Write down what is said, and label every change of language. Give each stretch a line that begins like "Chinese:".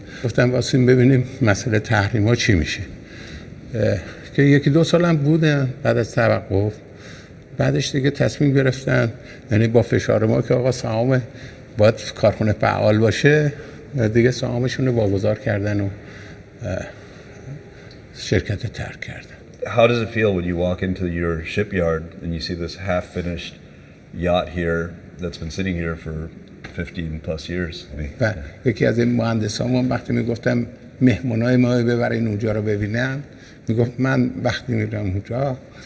Persian: گفتم واسیم ببینیم مسئله تحریما چی میشه، که 1-2 سال هم بودن بعد از توقف. بعدش دیگه تصمیم گرفتن، یعنی با فشار ما که آقا سهام باید کارخونه فعال باشه، دیگه سهامشون رو واگذار کردن و شرکت ترک کردن.
English: How does it feel when you walk into your shipyard and you see this half-finished yacht here that's been sitting here for 15 plus years?
Persian: و یکی از این مهندسامون وقتی میگفتم مهمونای ما ببرین اونجا رو ببینن میگفت من وقتی میرم اونجا